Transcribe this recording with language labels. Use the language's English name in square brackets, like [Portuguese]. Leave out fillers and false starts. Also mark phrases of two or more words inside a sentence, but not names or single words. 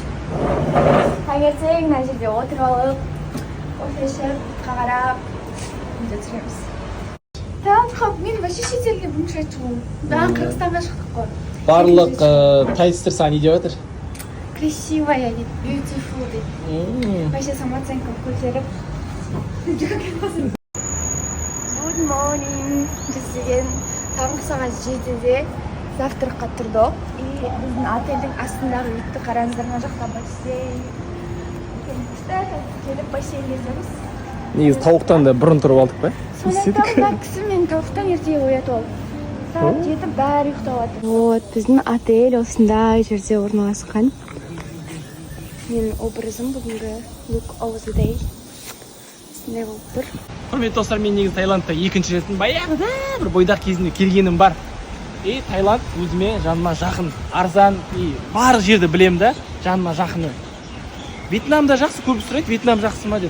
[Kazakh] Таңертең мына жерде отырып алып, кофе ішіп, қарап, видео түсіреміз. Таң, мен вообще шетелге бірінші рет шығуым. Маған Қырғызстанға шықтық қой. барлық тайстер саған не деп жатыр? Красивая дейді, beautiful дейді. [Russian] Вообще самооценкам [Kazakh] көтеріп. [English] Good morning. [Kazakh] Біз деген таңғы сағат 7-де завтракқа тұрдық. И біздің отельдің астындағы видті қараңыздар, мына жақта бассейн. Келіп бассейнге жүреміз. Негізі тауықтан да бұрын тұрып алдық па? Сонда кісі мен тауықтан ерте оятып алды. Сағат 7 бәрі ұйықтап жатыр. Вот, біздің отель осындай жерде орналасқан. Менің образым бүгінгі [English] look of the day. [Kazakh] Осындай болып тұр. Құрметті достар, мен негізі Таиландта екінші ретін баяғыда бір бойдақ кезінде келгенім бар. И Таиланд өзіме жаныма жақын, арзан и бар жерді білем да, жаныма жақыны. Вьетнамда жақсы, көп сұрайды, Вьетнам жақсы ма деп.